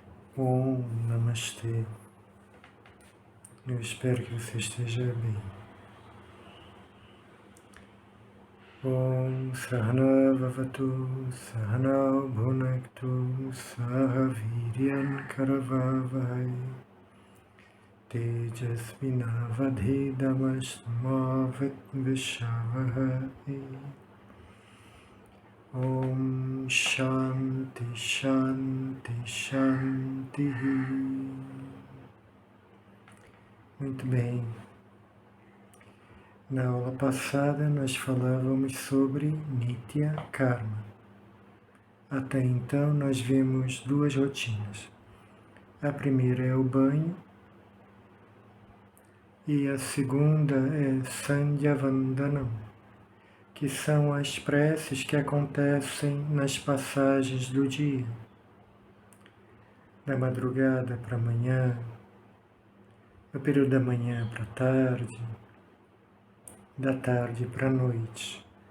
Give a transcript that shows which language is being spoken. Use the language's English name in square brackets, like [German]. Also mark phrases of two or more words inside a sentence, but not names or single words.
[Sanskrit] Om Namastê. [Portuguese] Eu espero que você esteja bem. [Sanskrit] Om Sahana Vavatu Sahana Bhunaktu Saha Viryan Karavavai Tejasvinavadhidamasmavat Vishavahai. Om Shanti Shanti Shanti. [Portuguese] Muito bem. Na aula passada nós falávamos sobre [Sanskrit] Nitya Karma. [Portuguese] Até então nós vimos duas rotinas. A primeira é o banho e a segunda é [Sanskrit] Sandhya Vandanam, [Portuguese] que são as preces que acontecem nas passagens do dia, da madrugada para a manhã, do período da manhã para a tarde, da tarde para a noite.